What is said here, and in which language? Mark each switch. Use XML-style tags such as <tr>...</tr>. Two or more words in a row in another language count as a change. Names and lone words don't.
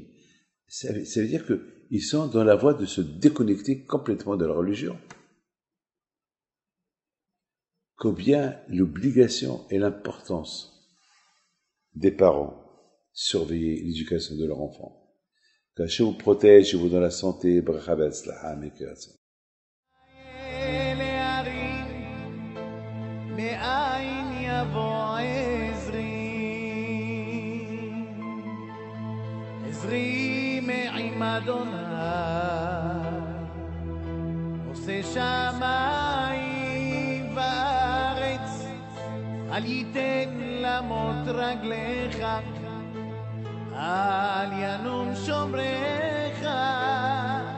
<fr>Ça veut dire qu'ils sont dans la voie de se déconnecter complètement de la religion. Combien l'obligation et l'importance des parents surveiller l'éducation de leur enfant. Qu'Hachem vous protège et vous donne la santé.</fr> <he>ברכה והצלחה,</he> <fr>mes cœurs.</fr> <he>עזרי מעם אדוני עושה שמיים וארץ אל ייתן למוט רגליך אל ינום שומרך</he>